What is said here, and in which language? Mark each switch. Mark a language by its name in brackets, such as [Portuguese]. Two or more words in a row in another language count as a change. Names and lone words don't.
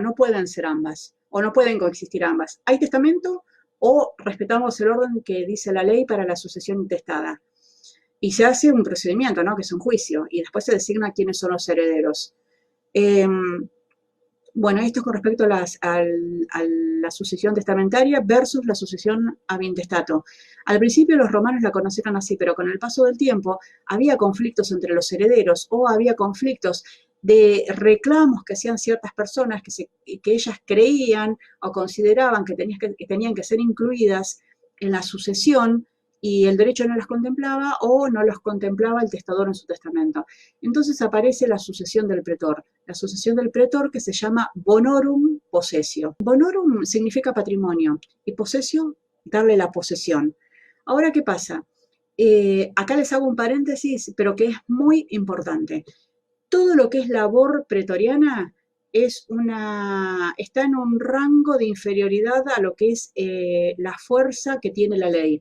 [Spanish] No pueden ser ambas o no pueden coexistir ambas. ¿Hay testamento o respetamos el orden que dice la ley para la sucesión intestada? Y se hace un procedimiento, ¿no? Que es un juicio, y después se designa quiénes son los herederos. Eh, bueno, esto es con respecto a la sucesión testamentaria versus la sucesión [Latin] ab intestato. [Spanish] Al principio los romanos la conocieron así, pero con el paso del tiempo había conflictos entre los herederos o había conflictos de reclamos que hacían ciertas personas que ellas creían o consideraban que tenían que ser incluidas en la sucesión y el derecho no las contemplaba o no los contemplaba el testador en su testamento. Entonces aparece la sucesión del pretor. La sucesión del pretor que se llama [Latin] bonorum possessio. [Spanish] Bonorum significa patrimonio y possessio, darle la posesión. Ahora, ¿qué pasa? Acá les hago un paréntesis, pero que es muy importante. Todo lo que es labor pretoriana está en un rango de inferioridad a lo que es la fuerza que tiene la ley.